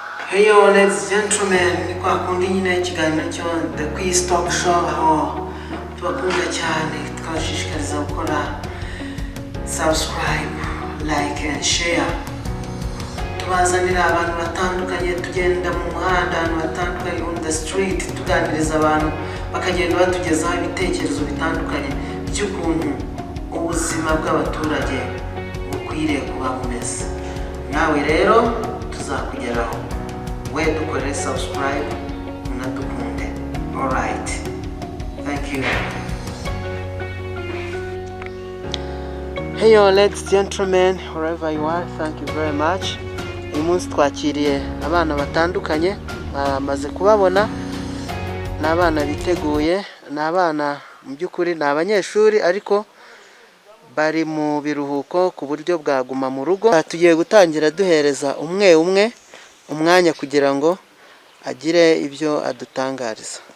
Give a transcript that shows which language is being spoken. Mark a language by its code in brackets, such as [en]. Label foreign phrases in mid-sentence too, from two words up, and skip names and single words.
[en] Hey yo, ladies and gentlemen, [rw] ni kwa kundi nyine ikiganiro cyo The Quiz Talk Show aho tubakunda cyane twashishikariza gukora subscribe, [en] like and share. [rw] Tubazanira abantu batandukanye, tugenda mu muhanda abantu batandukanye [en] on the street, [rw] tuganiriza abantu bakagenda batugezaho ibitekerezo bitandukanye by'ukuntu ubuzima bw'abaturage bukwiriye kuba bumeze. Nawe rero tuzakugeraho. [en] Where to correct subscribe, not to content. Alright. Thank you. Hey yo, ladies and gentlemen, wherever you are, thank you very much. [rw] Uyu munsi twakiriye abana batandukanye, bamaze kubabona. Ni abana biteguye, ni abana mu by'ukuri ni abanyeshuri ariko bari mu biruhuko ku buryo bwaguma mu rugo. Tugiye gutangira duhereza umwe umwe umwanya kugira ngo agire ibyo adutangariza.